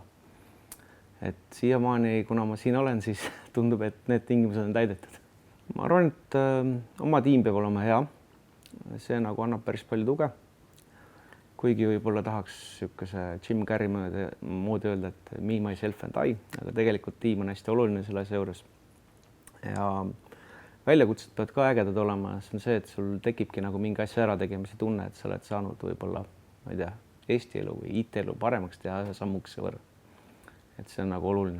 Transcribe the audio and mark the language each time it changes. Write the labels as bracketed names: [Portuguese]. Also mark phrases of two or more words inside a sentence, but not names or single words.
[Estonian] Et siiamaani, kuna ma siin olen, siis tundub, et need tingimused on täidetud. Ma arvan, et oma tiim peab olema hea. See nagu annab päris palju tuge. Kuigi võib-olla tahaks niisuguse Jim Carrey moodi öelda, et me, [English] myself and I, [Estonian] aga tegelikult tiim on hästi oluline selle asja juures. Ja väljakutsed peavad ka ägedad olema. See on see, et sul tekibki nagu mingi asja ära tegemise tunne, et sa oled saanud võib-olla, ma ei tea, Eesti elu või IT-elu paremaks teha ühe sammukese võrra. Et see on nagu oluline.